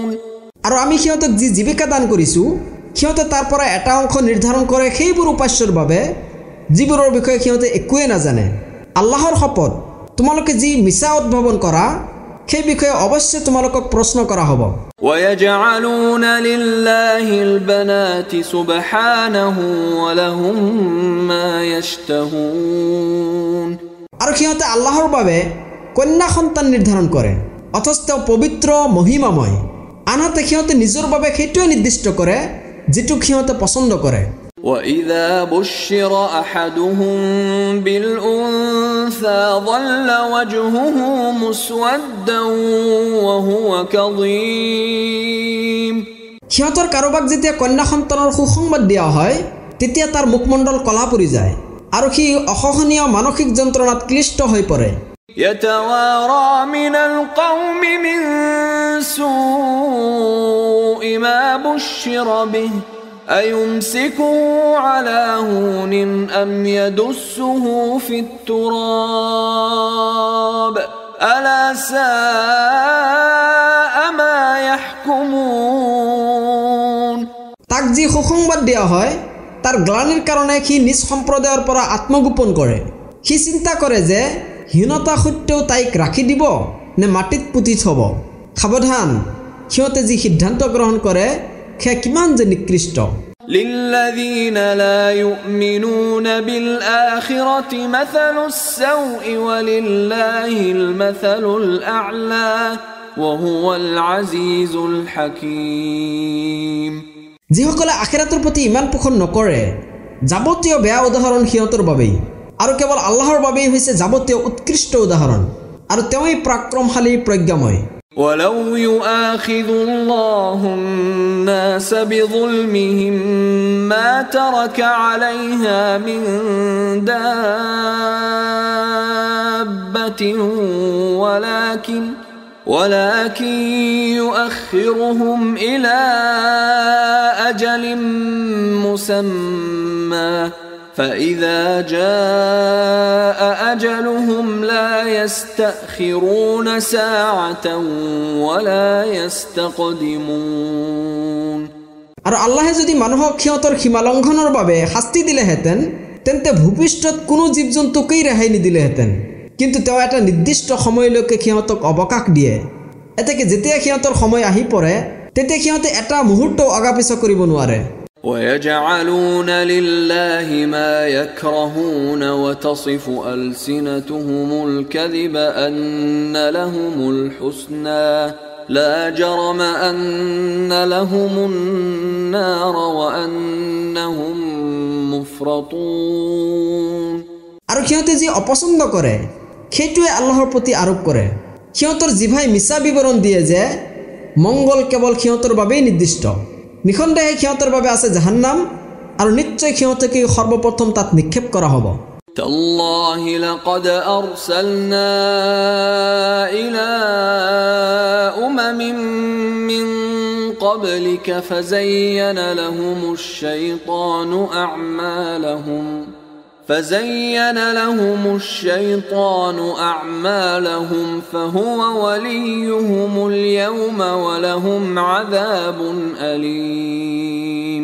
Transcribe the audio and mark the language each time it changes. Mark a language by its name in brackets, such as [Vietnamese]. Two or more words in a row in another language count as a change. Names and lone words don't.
[Assamese] আৰু আমি সিহঁতক যি জীৱিকা দান কৰিছো সিহঁতে তাৰ পৰা এটা অংশ নিৰ্ধাৰণ কৰে সেইবোৰ উপাস্যৰ বাবে যিবোৰৰ বিষয়ে সিহঁতে একোৱে নাজানে আল্লাহৰ শপত তোমালোকে যি মিছা উদ্ভাৱন কৰা সেই বিষয়ে অৱশ্যে তোমালোকক প্ৰশ্ন কৰা হ'ব [Arabic] ويجعلون لله البنات سبحانه ولهم ما يشتهون [Assamese] আৰু সিহঁতে আল্লাহৰ বাবে কন্যা সন্তান নিৰ্ধাৰণ কৰে অথচ তেওঁ পবিত্ৰ মহিমাময় আনহাতে সিহঁতে নিজৰ বাবে সেইটোৱে নিৰ্দিষ্ট কৰে যিটো সিহঁতে পছন্দ কৰে [Arabic] وإذا بشر أحدهم بالأنثى ظل وجهه مسودا وهو كظيم [Assamese] সিহঁতৰ কাৰোবাক যেতিয়া কন্যা সন্তানৰ সুসংবাদ দিয়া হয় তেতিয়া তাৰ মুখমণ্ডল কলা পৰি যায় আৰু সি অসহনীয় মানসিক যন্ত্ৰণাত ক্লিষ্ট হৈ পৰে [Arabic] يتوارى من القوم من سوء ما بشر به أيمسكه على هون أم يدسه في التراب ألا ساء ما يحكمون [Assamese] তাক যি সুসংবাদ দিয়া হয় তাৰ গ্লানিৰ কাৰণে সি নিজ সম্প্ৰদায়ৰ পৰা আত্মগোপন কৰে সি চিন্তা কৰে যে হীনতা সত্ত্বেও তাইক ৰাখি দিব নে মাটিত পুতি থব সাৱধান সিহঁতে যি সিদ্ধান্ত গ্ৰহণ কৰে সেয়া কিমান যে নিকৃষ্ট [Arabic] للذين لا يؤمنون بالآخرة مثل السوء ولله المثل الأعلى وهو العزيز الحكيم [Assamese] যিসকলে আখিৰাতৰ প্ৰতি ইমান পোষণ নকৰে যাৱতীয় বেয়া উদাহৰণ সিহঁতৰ বাবেই আৰু কেৱল আল্লাহৰ বাবেই হৈছে যাৱতীয় উৎকৃষ্ট উদাহৰণ আৰু তেওঁই পৰাক্ৰমশালী প্ৰজ্ঞাময় [Arabic] ولو يؤاخذ الله الناس بظلمهم ما ترك عليها من دابة ولكن يؤخرهم إلى أجل مسمى فإذا جاء أجلهم لا يستأخرون ساعة ولا يستقدمون [Assamese] আৰু আল্লাহে যদি মানুহক সিহঁতৰ সীমা লংঘনৰ বাবে শাস্তি দিলেহেঁতেন তেন্তে ভূপৃষ্ঠত কোনো জীৱ-জন্তুকেই ৰেহাই নিদিলেহেঁতেন কিন্তু তেওঁ এটা নিৰ্দিষ্ট সময়লৈকে সিহঁতক অৱকাশ দিয়ে এতেকে যেতিয়া সিহঁতৰ সময় আহি পৰে তেতিয়া সিহঁতে এটা মুহূৰ্ত অগাপিছ কৰিব নোৱাৰে [Arabic] ويجعلون لله ما يكرهون وتصف ألسنتهم الكذب أن لهم الحسنى لا جرم أن لهم النار وأنهم مفرطون [Assamese] আৰু সিহঁতে যি অপছন্দ কৰে সেইটোৱে আল্লাহৰ প্ৰতি আৰোপ কৰে সিহঁতৰ জিভাই মিছা বিৱৰণ দিয়ে যে মংগল কেৱল সিহঁতৰ বাবেই নিৰ্দিষ্ট নিখণ্ডেহে সিহঁতৰ বাবে আছে জাহান্নাম আৰু নিশ্চয় সিহঁতকে সৰ্বপ্ৰথম তাত নিক্ষেপ কৰা হ'ব [Arabic] تالله لقد أرسلنا إلى أمم من قبلك فزين لهم الشيطان أعمالهم فهو وليهم اليوم ولهم عذاب أليم